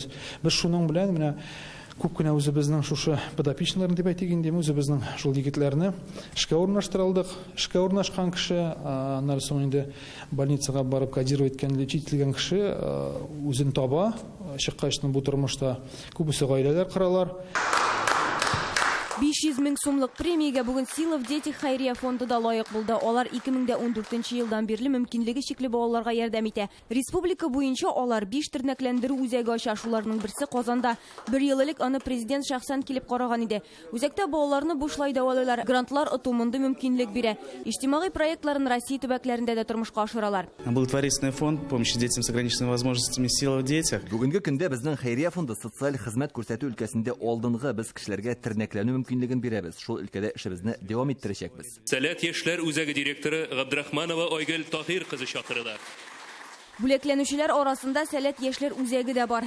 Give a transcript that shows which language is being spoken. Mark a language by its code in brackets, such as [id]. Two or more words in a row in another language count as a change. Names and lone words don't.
[tt] Без шуның белән менә күп кенә үзебезнең шушы подопечныйларын дип әйтик инде, үзебезнең шул егетләрне эшкә урнаштырылдык. Эшкә урнашкан кеше, аннан соң инде больницага барып кодировать иткән кеше үзен таба, чыккачтын бу тормышта күбесе гаиләләр коралар. 500 мең сумлык премиягә бүген Сила в детях хәйрия фонды да лаек булды. Алар 2014 елдан бирле мөмкинлеге чикле балаларга ярдәм итә. Республика буенча алар 5 тернәкләндерү үзәге ача. Шуларның берсе Казанда. 1 ел элек аны президент шәхсән килеп караган иде. Үзәктә балаларны бушлай дәвалыйлар, грантлар отумында мөмкинлек бирә. Иҗтимагый проектларын Россия төбәкләрендә дә тормышка ашыралар. [ru] Благотворительный фонд помощи детям с ограниченными возможностями «Сила в детях». [tt] Бүгенге көндә безнең хәйрия фонды социаль хезмәт күрсәтү өлкәсендә алдынгы без кешеләргә тернәкләнү мөмкинлеген бирәбез. Шул өлкәдә эшебезне дәвам иттерәчәкбез. Сәләт яшьләр үзәге директоры Габдрахманова Айгөл Таһир кызы чакырыла. Бүләкләнүчеләр арасында Сәләт яшьләр үзәге дә бар.